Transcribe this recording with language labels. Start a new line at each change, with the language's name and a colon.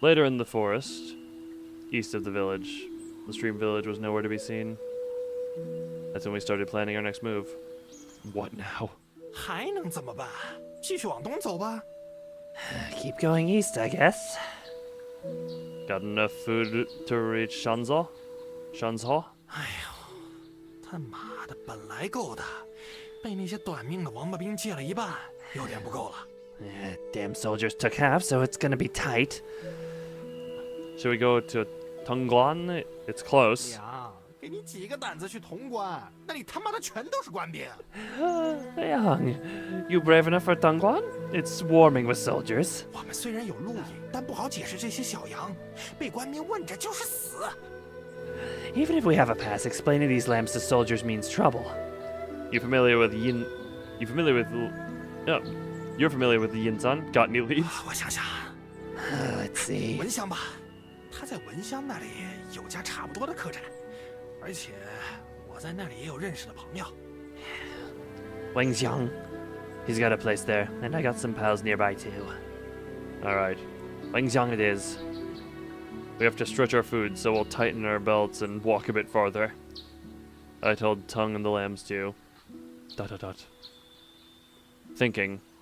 English: Later in the forest, east of the village, the stream village was nowhere to be seen. That's when we started planning our next move. What now?
Chinese: 还能怎么办？继续往东走吧。
English: Keep going east, I guess. Got enough food to reach Shanzhou?
Chinese: 哎呦，他妈的，本来够的，被那些短命的王八兵借了一半，有点不够了。
English: Damn soldiers took half, so it's gonna be tight. Should we go to Tongguan? It's close.
Chinese: 娘，给你几个胆子去潼关，那里他妈的全都是官兵。
English: Young, you brave enough for Tongguan? It's swarming with soldiers.
Chinese: 我们虽然有路引，但不好解释这些小羊，被官兵问着就是死。
English: Even if we have a pass, explaining these lambs to soldiers means trouble. You familiar with Yin? You familiar with? No, you're familiar with the Yinzan? Got any leads?
Chinese: 我想想，
English: Let's see.
Chinese: 蚊香吧，他在蚊香那里有家差不多的客栈，而且我在那里也有认识的朋友。
English: Wangxiang. He's got a place there, and I got some pals nearby too. Alright. Wangxiang it is. We have to stretch our food, so we'll tighten our belts and walk a bit farther. I told Tongue and the lambs to... ... Thinking.